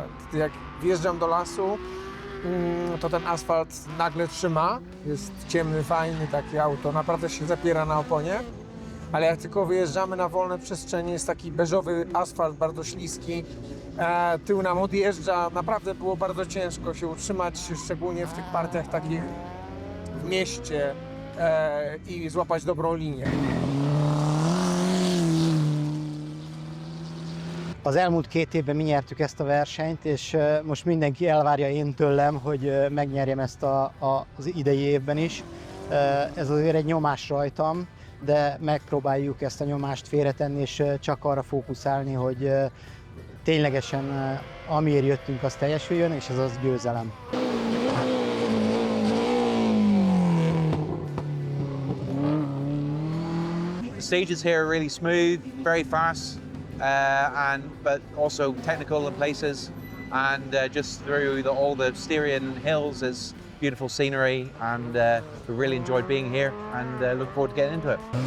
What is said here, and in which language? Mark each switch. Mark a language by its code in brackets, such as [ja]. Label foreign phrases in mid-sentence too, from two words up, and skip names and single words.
[pl] Jak wjeżdżam do lasu, to ten asfalt nagle trzyma, jest ciemny, fajny, takie auto naprawdę się zapiera na oponie, ale jak tylko wyjeżdżamy na wolne przestrzenie, jest taki beżowy asfalt, bardzo śliski, tył nam odjeżdża, naprawdę było bardzo ciężko się utrzymać, szczególnie w tych partiach takich w mieście i złapać dobrą linię. [hu] Az elmúlt 2 évben mi nyertük ezt a versenyt, és most mindenki elvárja én tőlem, hogy megnyerjem ezt az idei évben is. Ez azért egy nyomás rajtam, de megpróbáljuk ezt a nyomást félretenni, és csak arra fókuszálni, hogy ténylegesen amiért jöttünk, az teljesüljön, és ez az győzelem. [en] The stages here are really smooth, very fast. But also technical in places, and just through all the Styrian hills is beautiful scenery, and we really enjoyed being here and look forward to getting into it.